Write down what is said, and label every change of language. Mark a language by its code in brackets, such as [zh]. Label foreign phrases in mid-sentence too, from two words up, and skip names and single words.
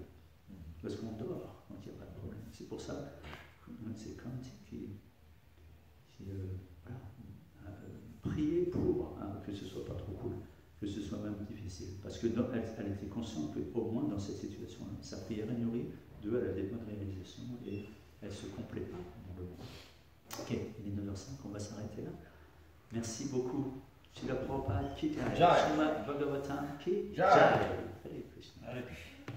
[fr] Parce qu'on dort quand il n'y a pas de problème. C'est pour ça que c'est Kanti qui prier pour que ce ne soit pas trop cool, que ce soit même difficile. Parce qu'elle était consciente qu'au moins dans cette situation-là, sa prière est nourrie, elle a des bonnes réalisations et elle se complète pas dans le monde. Ok, il est 9h05, on va s'arrêter là. Merci beaucoup. [hi] श्रील प्रभुपाद की जय। श्रीमद् भागवतम् की जय. Hare Krishna.